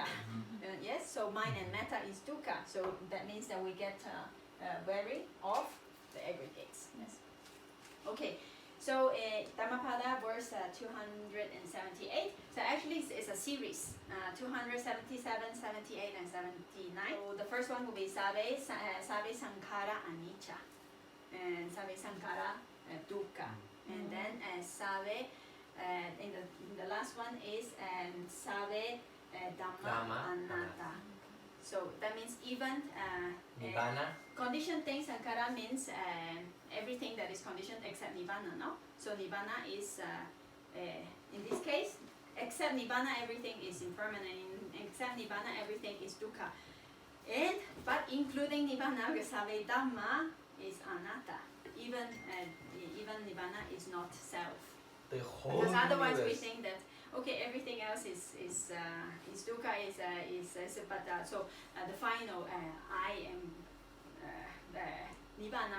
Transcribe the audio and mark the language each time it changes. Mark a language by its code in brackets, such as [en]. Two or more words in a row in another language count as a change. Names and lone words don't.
[en] Yes, so mind and matter is dukkha. So that means that we get wary of the aggregates. Yes. Okay. So Dhammapada verse 278. So actually it's a series, 277, 78, and 79. So the first one will be [pi] sabe sankhara anicca, [en] and [pi] sabe sankhara dukkha, [en] and then sabe. In the last one is [pi] sabe dhamma anatta. [en] So that means even Nibbana. conditioned things, sankhara means everything that is conditioned except nibbana, no? So nibbana is, in this case, except nibbana everything is impermanent, except nibbana everything is dukkha. But including nibbana, [pi] sabe dhamma [en] is anatta. Even nibbana is not self. The whole Because otherwise we universe. think that okay, everything else is dukkha, but so the final I am nibbana.